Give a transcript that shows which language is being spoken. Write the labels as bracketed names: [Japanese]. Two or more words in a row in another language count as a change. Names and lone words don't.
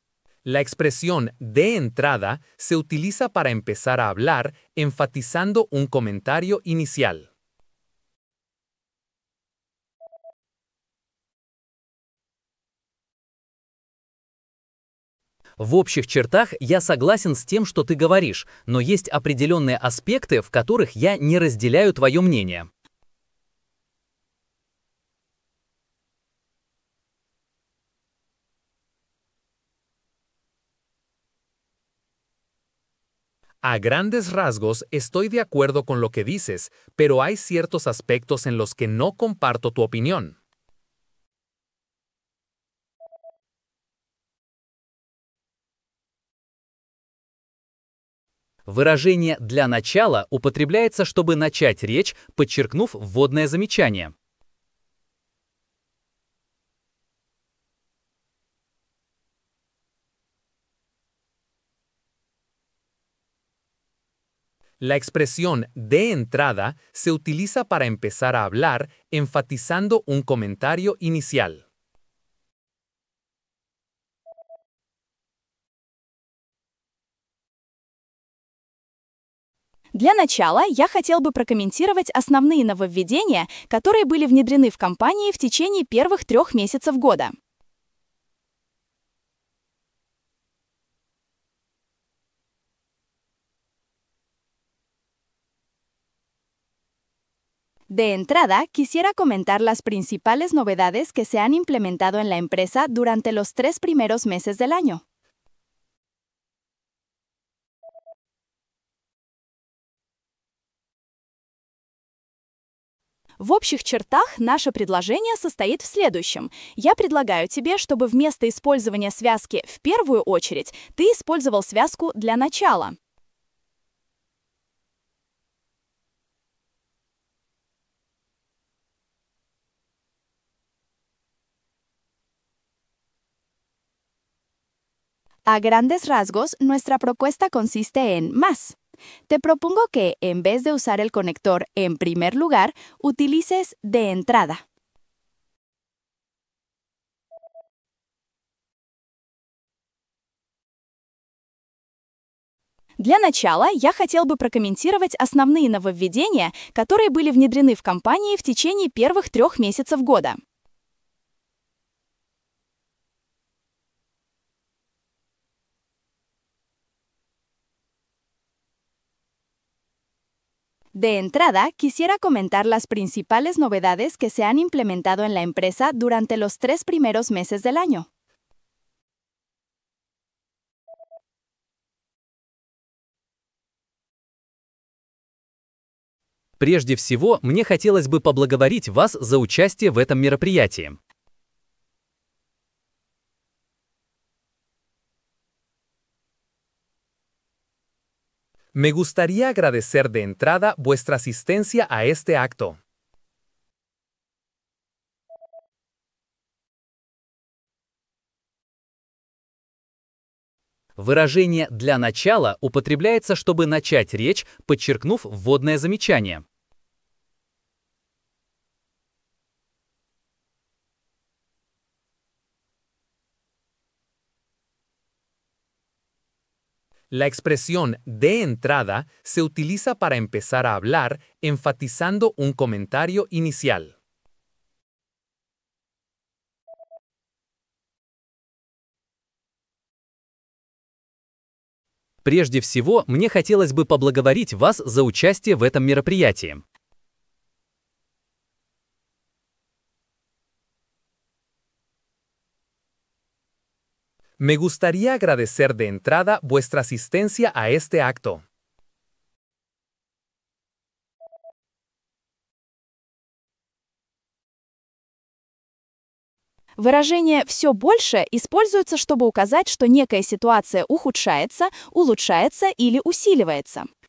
[Spanish] La expresión de entrada se utiliza para empezar a hablar, enfatizando un comentario inicial. [Russian] В общих чертах я согласен с тем, что ты говоришь, но есть определенные аспекты, в которых я не разделяю твое мнение. [Spanish] A grandes rasgos, estoy de acuerdo con lo que dices, pero hay ciertos aspectos en los que no comparto tu opinión. [Russian] Выражение «для начала» употребляется, чтобы начать речь, подчеркнув вводное замечание. [Spanish] La expresión de entrada se utiliza para empezar a hablar, enfatizando un comentario inicial. [Russian] Для начала я хотел бы прокомментировать основные нововведения, которые были внедрены в компании в течение первых 3 месяцев года. [Spanish] De entrada, quisiera comentar las principales novedades que se han implementado en la empresa durante los 3 primeros meses del año. [Russian] В общих чертах наше предложение состоит в следующем. Я предлагаю тебе, чтобы вместо использования связки «в первую очередь» ты использовал связку «для начала». [Spanish] A grandes rasgos, nuestra propuesta consiste en más. Te propongo que, en vez de usar el conector en primer lugar, utilices de entrada. [Russian] Для начала я хотел бы прокомментировать основные нововведения, которые были внедрены в компании в течение первых 3 месяцев года. [Spanish] De entrada, quisiera comentar las principales novedades que se han implementado en la empresa durante los 3 primeros meses del año. [Russian] Прежде всего, мне хотелось бы поблагодарить вас за участие в этом мероприятии. [Spanish] Me gustaría agradecer de entrada vuestra asistencia a este acto. [Russian] Выражение «для начала» употребляется, чтобы начать речь, подчеркнув вводное замечание. [Spanish] La expresión de entrada se utiliza para empezar a hablar, enfatizando un comentario inicial. [Russian] Прежде всего, мне хотелось бы поблагодарить вас за участие в этом мероприятии. [Spanish] Me gustaría agradecer de entrada vuestra asistencia a este acto. [Russian] Выражение «все больше» используется, чтобы указать, что некая ситуация ухудшается, улучшается или усиливается.